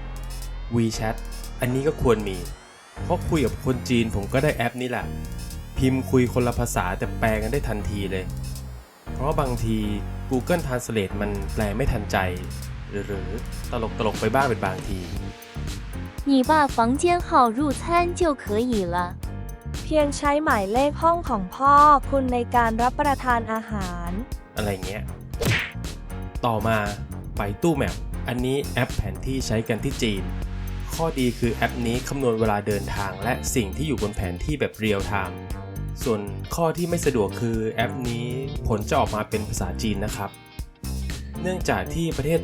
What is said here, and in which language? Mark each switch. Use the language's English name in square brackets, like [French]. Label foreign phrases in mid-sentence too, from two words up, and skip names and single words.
[Thai] WeChat อันนี้ก็ควรมีเพราะคุยกับคนจีนผมก็ได้แอปนี้แหละพิมพ์คุยคนละภาษาแต่แปลกันได้ทันทีเลยเพราะบางที Google Translate มันแปลไม่ทันใจหรือตลกไปบ้างเป็นบางที [Chinese] 你把房间号入餐就可以了 [Thai] เพียงใช้หมายเลขห้องของพ่อคุณในการรับประทานอาหาร อะไรเงี้ยต่อมาไปตู้แมปอันนี้แอปแผนที่ใช้กันที่จีนข้อดีคือแอปนี้คำนวณเวลาเดินทางและสิ่งที่อยู่บนแผนที่แบบเรียลไทม์ส่วนข้อที่ไม่สะดวกคือแอปนี้ผลจะออกมาเป็นภาษาจีนนะครับเนื่องจากที่ประเทศ